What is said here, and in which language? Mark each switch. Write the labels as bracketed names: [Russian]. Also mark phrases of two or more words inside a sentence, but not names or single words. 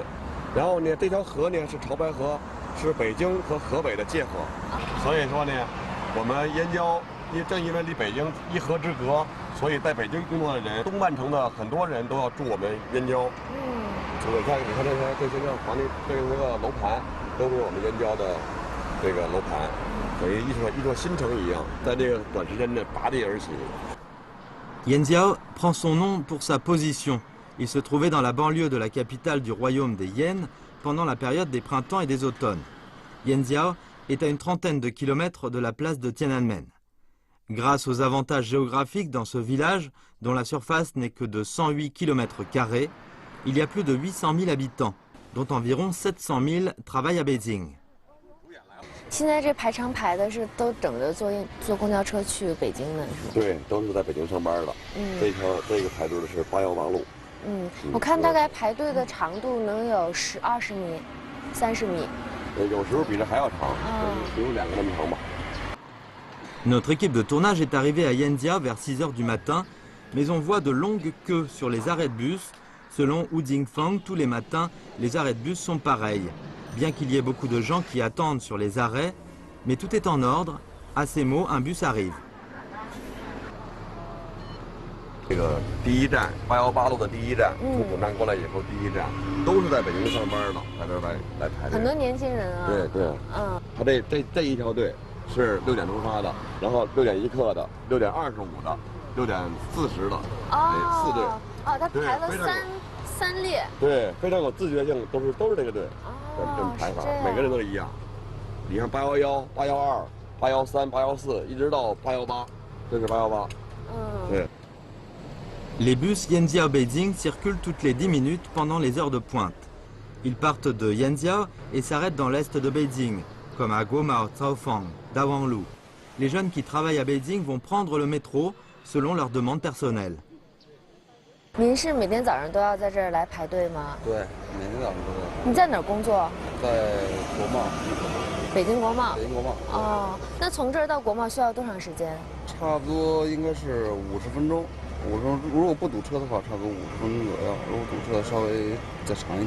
[Chinese] 然后呢，这条河呢是潮白河，是北京和河北的界河，所以说呢，我们燕郊正因为离北京一河之隔，所以在北京工作的人，东半城的很多人都要住我们燕郊。你看这些房子，这个楼盘都是我们燕郊的这个楼盘，等于一座新城一样，在这个短时间内拔地而起。 [French] Yanjiao prend son nom pour sa position. Il se trouvait dans la banlieue de la capitale du royaume des Yan pendant la période des printemps et des automnes. Yanjiao est à une trentaine de kilomètres de la place de Tiananmen. Grâce aux avantages géographiques dans ce village, dont la surface n'est que de 108 km², il y a plus de 800 000 habitants, dont environ 700 000 travaillent à Beijing. [Chinese] 现在这排长排的是都等着坐公交车去北京的，是吧？对，都是在北京上班的。这个排队的是818路。我看大概排队的长度能有20米、30米。有时候比这还要长，有2个那么长吧。 [French] Notre équipe de tournage est arrivée à Yanjiao vers 6 h du matin, mais on voit de longues queues sur les arrêts de bus. Selon Wu Jingfeng, tous les matins, les arrêts de bus sont pareils. Bien qu'il y ait beaucoup de gens qui attendent sur les arrêts, mais tout est en ordre. À ces mots, un bus arrive. [Chinese] 这个第一站818路的第一站，从古站过来以后，第一站都是在北京上班的，在这来排队。很多年轻人啊。对。他这一条队是6点出发的，然后6点1刻的，6点25的，6点40的，4队。他排了三列。对，非常有自觉性，都是这个队，这么排法，每个人都一样。你看811、812、813、814，一直到818，这是818。对。 [French] Les bus Yanjiao-Beijing circulent toutes les 10 minutes pendant les heures de pointe. Ils partent de Yanjiao et s'arrêtent dans l'est de Beijing, comme à Guomao, Caofang, Dawanglu. Les jeunes qui travaillent à Beijing vont prendre le métro selon leurs demandes personnelles. [Chinese] 您是每天早上都要在这儿来排队吗？对，每天早上都在。你在哪儿工作？在国贸。北京国贸。北京国贸。哦，那从这儿到国贸需要多长时间？差不多应该是50分钟。如果不堵车的话，差不多50分钟左右；如果堵车稍微再长一点。